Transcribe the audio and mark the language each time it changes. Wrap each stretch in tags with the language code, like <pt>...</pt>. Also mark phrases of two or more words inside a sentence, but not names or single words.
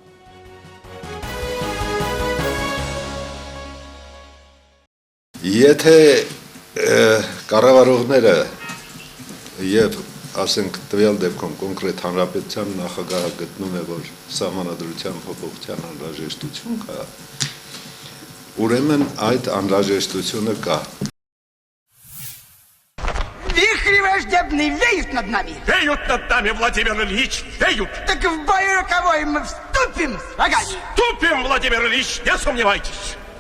<hy>Եթե կառավարողները եւ ասենք տվյալ դեպքում կոնկրետ հանրապետության նախագահը գտնում է, որ սահմանադրության փոփոխության անհրաժեշտություն կա, ուրեմն այդ анражештությունը կա։</hy> <ru>Вихри враждебные веют над нами. Веют над нами, Владимир Ильич, веют. Так в бою роковой мы вступим с врагами. Вступим, Владимир Ильич, не сомневайтесь.</ru>